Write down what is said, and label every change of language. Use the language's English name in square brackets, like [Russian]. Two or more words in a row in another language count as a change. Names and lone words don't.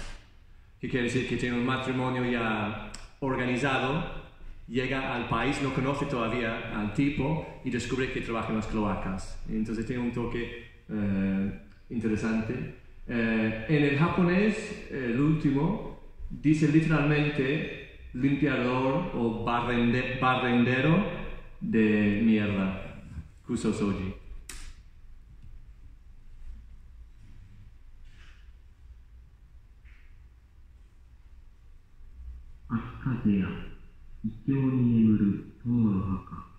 [Spanish] Que quiere decir que tiene un matrimonio ya organizado, llega al país, no conoce todavía al tipo y descubre que trabaja en las cloacas. Entonces tiene un toque interesante. En el japonés, el último, dice literalmente limpiador o barrendero de mierda, kusosoji. [Japanese] 秋風や異郷に眠る友の墓.